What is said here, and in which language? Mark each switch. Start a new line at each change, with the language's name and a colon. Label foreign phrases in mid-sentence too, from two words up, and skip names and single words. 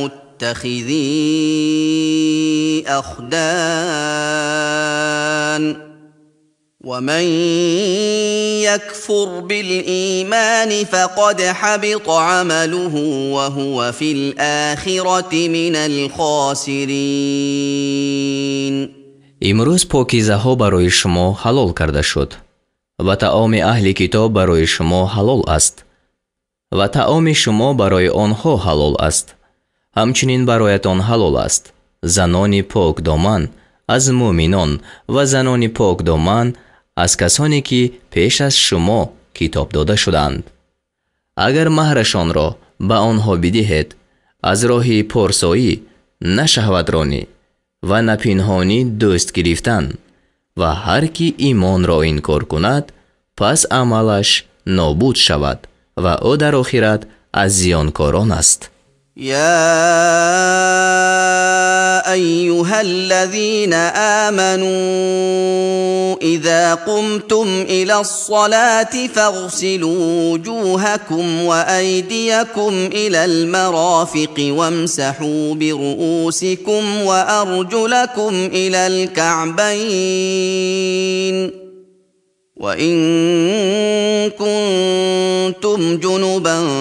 Arabic: متخذي أخدان ومن يكفر بالإيمان فقد حبط عمله وهو في الآخرة من الخاسرين.
Tajik: имрӯз покизаҳо барои шумо ҳалол карда шуд ва таоми аҳли китоб барои шумо ҳалол аст ва таоми шумо барои онҳо ҳалол аст. ҳамчунин бароятон ҳалол аст занони покдоман аз муъминон ва занони покдоман аз касоне ки пеш аз шумо китоб дода шуданд. агар маҳрашонро ба онҳо бидиҳед, аз роҳи порсоӣ, на шаҳватронӣ ва на пинҳонӣ дӯст гирифтан, ва ҳар ки имонро инкор кунад, пас амалаш нобуд шавад ва ӯ дар охират
Persian: از زیانکاران است.
Arabic: يا ايها الذين امنوا اذا قمتم الى الصلاه فاغسلوا وجوهكم وايديكم الى المرافق وامسحوا برؤوسكم وارجلكم الى الكعبين وان كنتم جنبا